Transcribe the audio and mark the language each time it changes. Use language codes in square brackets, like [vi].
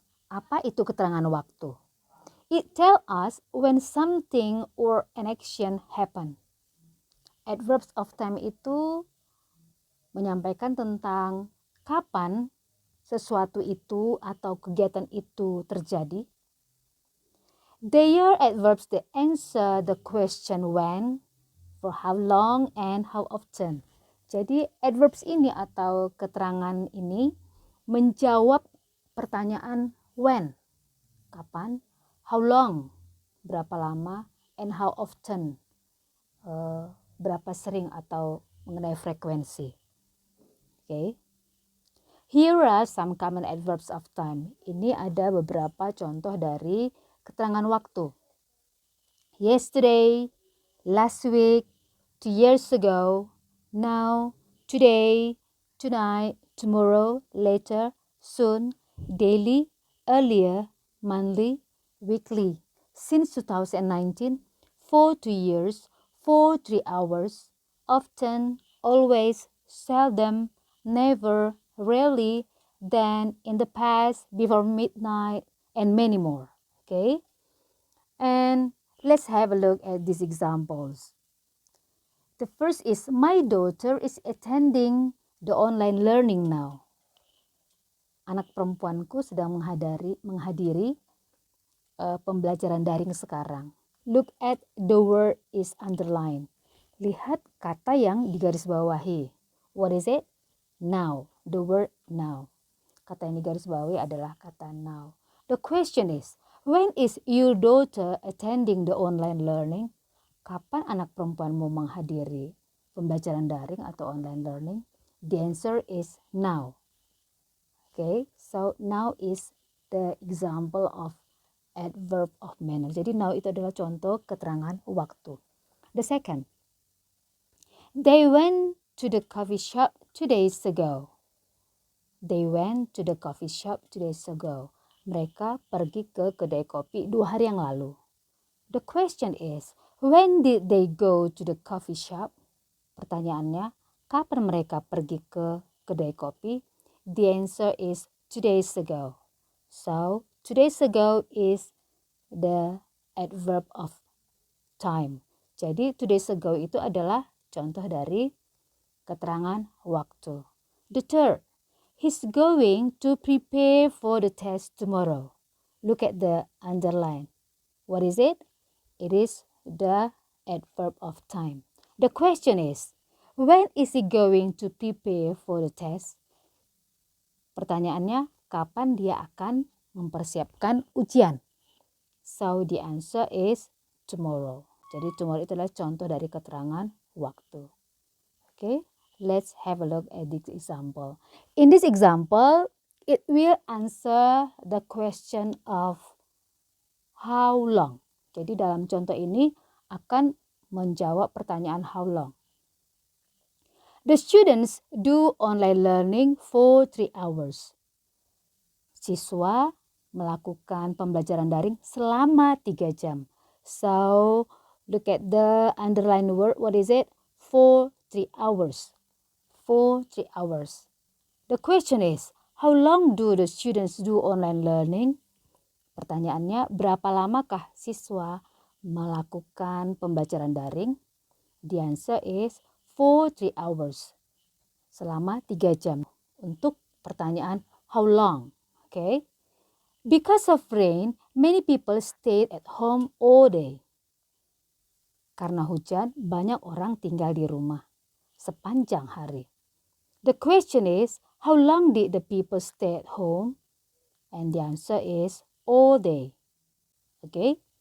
[id] Apa itu keterangan waktu? [en] It tells us when something or an action happen. [id] Adverbs of time itu menyampaikan tentang kapan sesuatu itu atau kegiatan itu terjadi. [en] They are adverbs that answer the question when, for how long, and how often. [id] Jadi adverbs ini atau keterangan ini menjawab pertanyaan when, kapan, how long, berapa lama, and how often, berapa sering atau mengenai frekuensi. Okay. [en] Here are some common adverbs of time. [id] Ini ada beberapa contoh dari keterangan waktu. [en] Yesterday, last week, 2 years ago, now, today, tonight, tomorrow, later, soon, daily, earlier, monthly, weekly. Since 2019, for 2 years, for 3 hours, often, always, seldom, never, rarely, then, in the past, before midnight, and many more. Okay? And let's have a look at these examples. The first is, my daughter is attending the online learning now. [id] Anak perempuanku sedang menghadiri pembelajaran daring sekarang. [en] Look at the word is underlined. [id] Lihat kata yang digarisbawahi. [en] What is it? Now. The word now. [id] Kata yang digarisbawahi adalah kata now. [en] The question is, when is your daughter attending the online learning? [id] Kapan anak perempuanmu menghadiri pembelajaran daring atau online learning? [en] The answer is now. Okay, so now is the example of adverb of manner. [id] Jadi now itu adalah contoh keterangan waktu. [en] The second, they went to the coffee shop 2 days ago. They went to the coffee shop 2 days ago. [id] Mereka pergi ke kedai kopi 2 hari yang lalu. [en] The question is, when did they go to the coffee shop? [id] Pertanyaannya, kapan mereka pergi ke kedai kopi? [en] The answer is 2 days ago. So, 2 days ago is the adverb of time. [id] Jadi, 2 days ago itu adalah contoh dari keterangan waktu. [en] The third, he's going to prepare for the test tomorrow. Look at the underline. What is it? It is the adverb of time. The question is, when is he going to prepare for the test? [id] Pertanyaannya, kapan dia akan mempersiapkan ujian? [en] So the answer is tomorrow. [id] Jadi tomorrow itu adalah contoh dari keterangan waktu. [en] Okay, let's have a look at this example. In this example, it will answer the question of how long. [id] Jadi dalam contoh ini akan menjawab pertanyaan how long. [en] The students do online learning for 3 hours. [id] Siswa melakukan pembelajaran daring selama 3 jam. [en] So, look at the underlined word. What is it? For 3 hours. For 3 hours. The question is, How long do the students do online learning? [id] Pertanyaannya, berapa lamakah siswa melakukan pembelajaran daring? [en] The answer is for 3 hours. [id] Selama 3 jam. Untuk pertanyaan how long? [en] Okay. Because of rain, many people stayed at home all day. [id] Karena hujan, banyak orang tinggal di rumah sepanjang hari. [en] The question is, how long did the people stay at home? And the answer is all day. Okay.